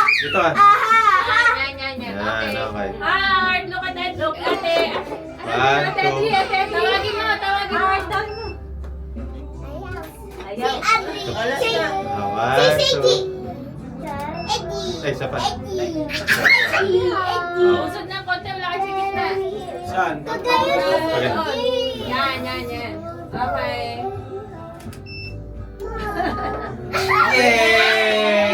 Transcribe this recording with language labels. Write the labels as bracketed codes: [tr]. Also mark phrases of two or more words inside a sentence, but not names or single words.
[tl] Dito ah. Yan. Yan, Okay. okay. [en] Heart, look at that. Look at it. One, two. [tl] Tawagin mo. Heart, tawagin mo. Ayaw. [en] One, two. [tl] Ay, isa pa. Usod na konti. Wala kasi gitna. Saan? Okay. Yan. Okay. Yay!